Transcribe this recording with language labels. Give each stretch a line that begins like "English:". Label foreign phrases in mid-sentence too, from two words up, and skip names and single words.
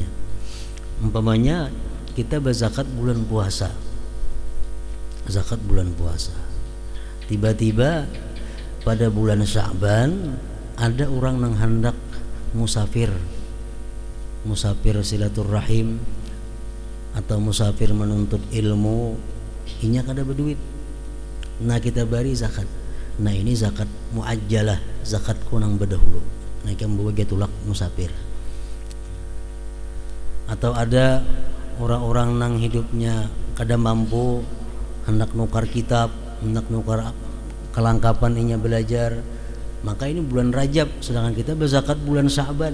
Indonesian: Umpamanya kita berzakat bulan puasa. Zakat bulan puasa. Tiba-tiba pada bulan Sya'ban ada orang yang hendak musafir silaturahim atau musafir menuntut ilmu, inya kada berduit. Nah, kita beri zakat. Nah, ini zakat muajjalah, zakat kunang berdahulu. Nah, kita membawa getulak musafir. Atau ada orang-orang nang hidupnya kada mampu,
Banjar: hendak nukar kitab, hendak nukar kelengkapan inya belajar,
Indonesian: maka ini bulan Rajab, sedangkan kita berzakat bulan Sya'ban.